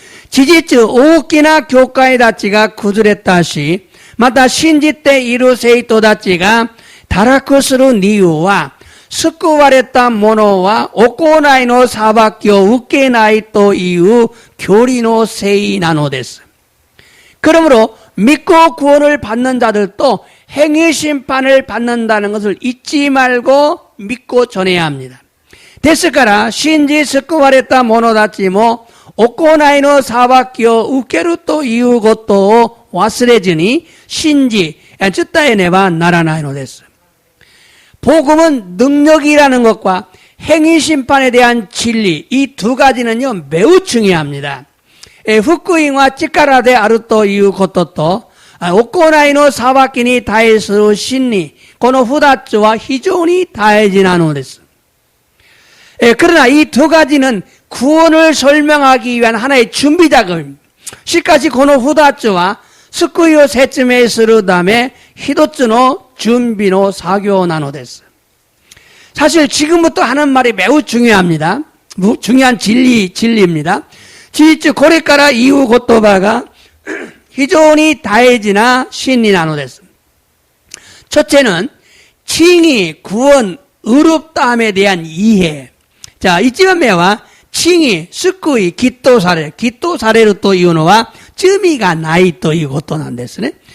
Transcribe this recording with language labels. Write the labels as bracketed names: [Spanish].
[Japanese] 事実、大きな教会たちが崩れたし、また信じている生徒たちが堕落する理由は、救われた者は行いの裁きを受けないという教理のせいなのです. [Korean] 그러므로 믿고 구원을 받는 자들도 행위 심판을 받는다는 것을 잊지 말고 믿고 전해야 합니다. [Japanese] ですから信じ救われた者たちも行いの裁きを受けるということを忘れずに信じ伝えねばならないのです. [Korean] 복음은 능력이라는 것과 행위 심판에 대한 진리 이 두 가지는요 매우 중요합니다. [Japanese] 福音は力であるということと行いの裁きに対する真理この二つは非常に大事なのです. [Korean] 그러나 이 두 가지는 구원을 설명하기 위한 하나의 준비 작업입니다. [Japanese] しかしこの二つは救いを説明するため一つの準備の作業なのです. [Korean] 사실 지금부터 하는 말이 매우 중요합니다. 중요한 진리입니다. [Japanese] 事実これから言う言葉が非常に大事な真理なのです. [Korean] 첫째는 칭의, 구원, 의롭다함에 대한 이해. [Japanese] 자, 1番目は칭의、救い、きっとされるというのは罪がないということなんですね。